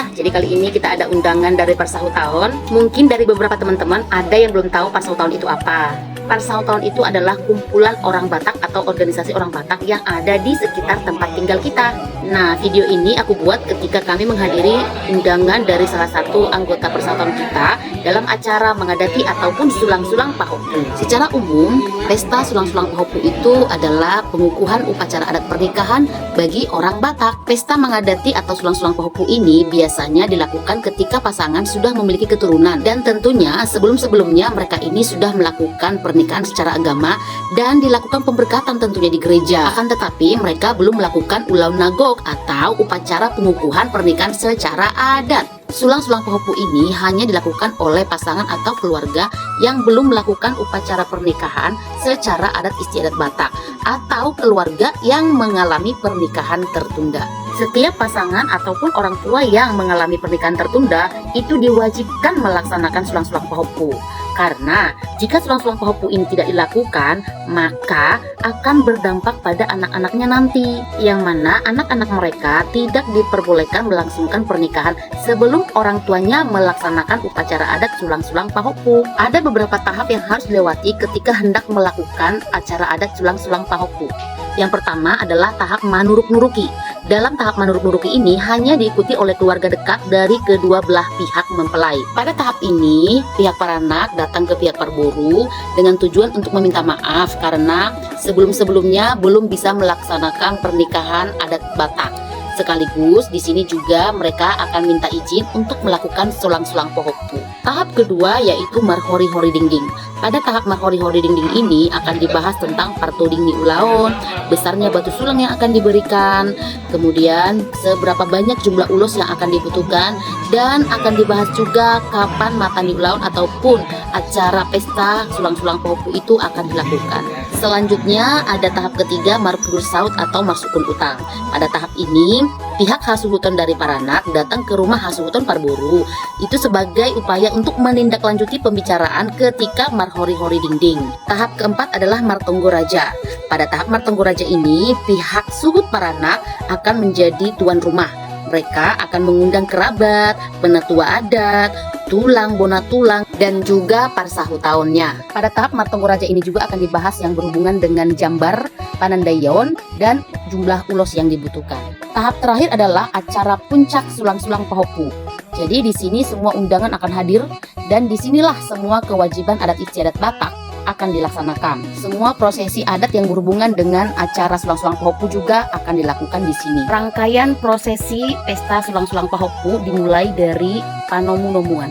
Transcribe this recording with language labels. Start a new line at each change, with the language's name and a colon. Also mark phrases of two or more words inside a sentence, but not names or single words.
Indonesian: Jadi kali ini kita ada undangan dari Parsahu Tahun. Mungkin dari beberapa teman-teman ada yang belum tahu Parsahu Tahun itu apa. Parsahu Tahun itu adalah kumpulan orang Batak atau organisasi orang Batak yang ada di sekitar tempat tinggal kita. Nah, video ini aku buat ketika kami menghadiri undangan dari salah satu anggota Parsahu Tahun kita dalam acara mengadati ataupun sulang-sulang Pahopu. Secara umum, pesta sulang-sulang Pahopu itu adalah pengukuhan upacara adat pernikahan bagi orang Batak. Pesta mengadati atau sulang-sulang Pahopu ini biasanya dilakukan ketika pasangan sudah memiliki keturunan, dan tentunya sebelum-sebelumnya mereka ini sudah melakukan pernikahan secara agama dan dilakukan pemberkatan tentunya di gereja. Akan tetapi mereka belum melakukan
Batak Toba: ulau nagok
Indonesian: atau upacara pengukuhan pernikahan secara adat. Sulang-sulang Pahopu ini hanya dilakukan oleh pasangan atau keluarga yang belum melakukan upacara pernikahan secara adat istiadat Batak atau keluarga yang mengalami pernikahan tertunda. Setiap pasangan ataupun orang tua yang mengalami pernikahan tertunda itu diwajibkan melaksanakan sulang-sulang Pahopu. Karena jika sulang-sulang Pahopu ini tidak dilakukan, maka akan berdampak pada anak-anaknya nanti, yang mana anak-anak mereka tidak diperbolehkan melangsungkan pernikahan sebelum orang tuanya melaksanakan upacara adat sulang-sulang Pahopu. Ada beberapa tahap yang harus dilewati ketika hendak melakukan acara adat sulang-sulang Pahopu. Yang pertama adalah tahap manuruk-nuruki. Dalam tahap manuruk-nuruki ini hanya diikuti oleh keluarga dekat dari kedua belah pihak mempelai. Pada tahap ini, pihak paranak datang ke pihak parboru dengan tujuan untuk meminta maaf karena sebelum-sebelumnya belum bisa melaksanakan pernikahan adat Batak. Sekaligus di sini juga mereka akan minta izin untuk melakukan sulang-sulang Pahopu. Tahap kedua yaitu marhori-hori dingding. Pada tahap marhori-hori dingding ini akan dibahas tentang
Batak Toba: partoding ni ulaon,
Indonesian: besarnya batu sulang yang akan diberikan, kemudian seberapa banyak jumlah ulos yang akan dibutuhkan, dan akan dibahas juga kapan
Batak Toba: matani ulaon
Indonesian: ataupun acara pesta sulang-sulang Pahopu itu akan dilakukan. Selanjutnya ada tahap ketiga
Batak Toba: marpudur saut
Indonesian: atau
Batak Toba: marsukun utang.
Indonesian: Pada tahap ini pihak hasuhuton dari paranak datang ke rumah hasuhuton parboru itu sebagai upaya untuk menindaklanjuti pembicaraan ketika marhori-hori dingding. Tahap keempat adalah martonggo raja. Pada tahap martonggo raja ini pihak suhut paranak akan menjadi tuan rumah. Mereka akan mengundang kerabat, penatua adat, tulang, bona tulang, dan juga parsahu tahunnya. Pada tahap martonggo raja ini juga akan dibahas yang berhubungan dengan jambar, panandaion, dan jumlah ulos yang dibutuhkan. Tahap terakhir adalah acara puncak sulang-sulang Pahopu. Jadi di sini semua undangan akan hadir dan disinilah semua kewajiban adat istiadat Batak akan dilaksanakan. Semua prosesi adat yang berhubungan dengan acara sulang-sulang Pahopu juga akan dilakukan di sini. Rangkaian prosesi pesta sulang-sulang Pahopu dimulai dari panomu-nomuan.